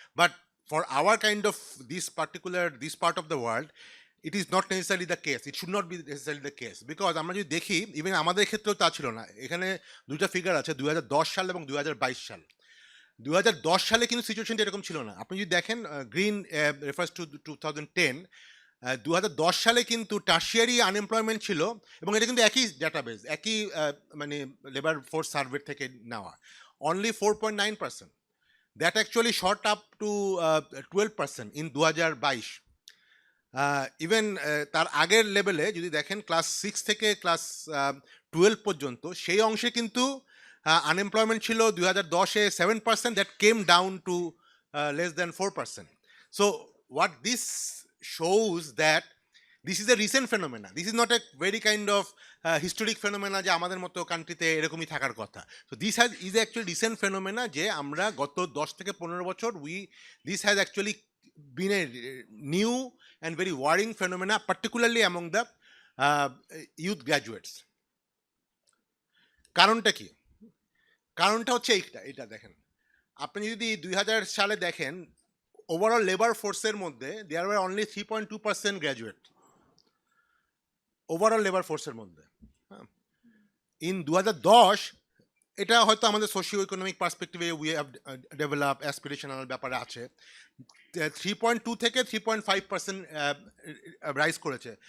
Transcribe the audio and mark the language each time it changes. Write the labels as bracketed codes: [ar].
[en] But for our kind of this part of the world, it is not necessarily the case. It should not be necessarily the case, because [bn] আমরা যদি দেখি even আমাদের ক্ষেত্রেও তা ছিল না। এখানে দুইটা ফিগার আছে, 2010 সাল এবং 2022 সাল। 2010 সালে কিন্তু সিচুয়েশনটা এরকম ছিল না। আপনি যদি দেখেন, [en] green refers to 2010, [bn] 2010 সালে কিন্তু টার্সিয়ারি আনএমপ্লয়মেন্ট ছিল, এবং এটা কিন্তু একই ডাটাবেস, একই মানে লেবার ফোর্স সার্ভে থেকে নেওয়া, only 4.9%। [en] That actually shot up to 12% in 2022। [bn] Even তার আগের লেভেলে যদি দেখেন, ক্লাস 6 থেকে ক্লাস 12 পর্যন্ত সেই অংশে কিন্তু আনএমপ্লয়মেন্ট ছিল 2010-এ 7%, [en] That came down to less than 4%। So what this shows that this is a recent phenomena. This is not a very kind of historic phenomena [bn] যে আমাদের মতো কান্ট্রিতে এরকমই থাকার কথা। [en] So this is actually recent phenomena [bn] যে আমরা গত 10 থেকে 15 বছর [en] this has actually been a new and very worrying phenomena, particularly among the youth graduates. [bn] কারণটা কি? কারণটা হচ্ছে এইটা দেখেন, আপনি যদি 2000 সালে দেখেন, ওভারঅল লেবার ফোর্সের মধ্যে [en] there were only 3.2% graduate, [bn] overall labour ফোর্সের মধ্যে। ইন 2010, এটা হয়তো আমাদের socio economic পার্সপেক্টিভে [en] we have develop aspirational [bn] ব্যাপারে আছে, 3.2 থেকে 3.5% রাইজ করেছে।